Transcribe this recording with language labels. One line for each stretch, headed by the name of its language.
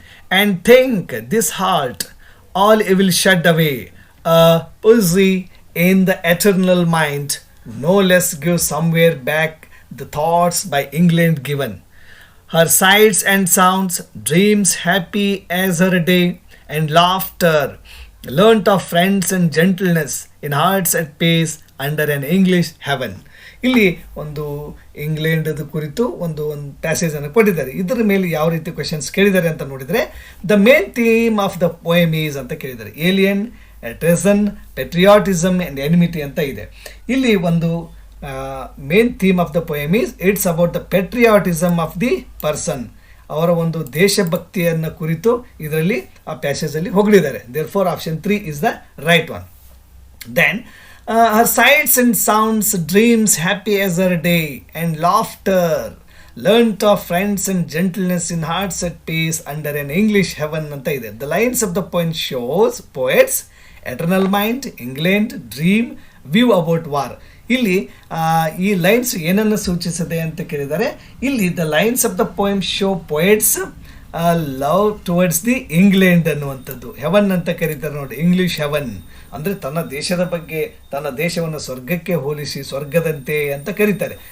English: And think this heart, all evil shed away, a poesy in the eternal mind, no less give somewhere back the thoughts by England given. Her sights and sounds, dreams happy as her day, and laughter, learnt of friends and gentleness in hearts at peace under an English heaven.
Kannada: ಇಲ್ಲಿ ಒಂದು England ಕುರಿತು ಒಂದು passage ಅನ್ನು ಕೊಟ್ಟಿದ್ದಾರೆ. ಇದರ ಮೇಲೆ ಯಾವ ರೀತಿ ಕ್ವೆಶನ್ಸ್ ಕೇಳಿದ್ದಾರೆ ಅಂತ ನೋಡಿದರೆ,
English: the main theme of the poem is
Kannada: ಅಂತ ಕೇಳಿದ್ದಾರೆ.
English: alien, treason, patriotism and enmity
Kannada: ಅಂತ ಇದೆ. ಇಲ್ಲಿ ಒಂದು
English: Main theme of the poem is it's about the patriotism of the person.
Kannada: ಅವರ ಒಂದು ದೇಶಭಕ್ತಿಯನ್ನು ಕುರಿತು ಇದರಲ್ಲಿ ಆ ಪ್ಯಾಸೇಜಲ್ಲಿ ಹೊಗಳಿದ್ದಾರೆ.
English: There four option 3 is the right one. Then her sights and sounds, dreams happy as her day, and laughter, learnt of friends and gentleness in hearts at peace under an English heaven
Kannada: ಅಂತ ಇದೆ.
English: The lines of the poem shows poets, eternal mind, England, dream, view about war.
Kannada: ಇಲ್ಲಿ ಈ lines ಏನನ್ನು ಸೂಚಿಸಿದೆ ಅಂತ ಕೇಳಿದರೆ, ಇಲ್ಲಿ
English: the lines of the poem show poets love towards the England
Kannada: ಅನ್ನುವಂಥದ್ದು. ಹೆವನ್ ಅಂತ ಕರೀತಾರೆ ನೋಡಿ,
English: English heaven
Kannada: ಅಂದರೆ ತನ್ನ ದೇಶದ ಬಗ್ಗೆ, ತನ್ನ ದೇಶವನ್ನು ಸ್ವರ್ಗಕ್ಕೆ ಹೋಲಿಸಿ ಸ್ವರ್ಗದಂತೆ ಅಂತ ಕರೀತಾರೆ.